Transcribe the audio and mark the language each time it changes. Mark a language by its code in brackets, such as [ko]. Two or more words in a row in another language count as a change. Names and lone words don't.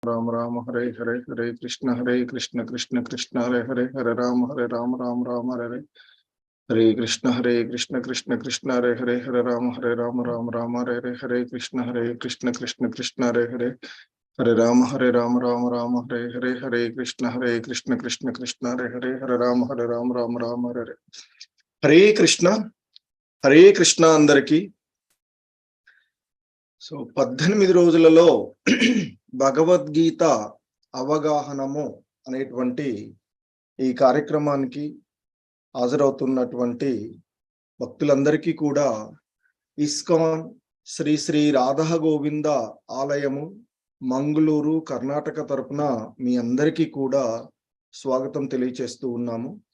[sa] राम राम हरे हरे हरे कृष्ण कृष्ण कृष्ण हरे हरे हरे राम राम राम हरे हरे हरे कृष्ण कृष्ण कृष्ण हरे राम राम राम हरे हरे कृष्ण कृष्ण कृष्ण हरे राम राम हरे कृष्ण कृष्ण हरे राम राम हरे कृष्ण अंदरिकी [te] సో 18 రోజులలో భగవద్గీత అవగాహనము అనేటువంటి ఈ కార్యక్రమానికి హాజరవుతున్నటువంటి భక్తులందరికీ కూడా ఇస్కాన్ శ్రీ శ్రీ రాధా గోవింద ఆలయము మంగళూరు కర్ణాటక తరపున మీ అందరికీ కూడా స్వాగతం తెలియజేస్తూ ఉన్నాము.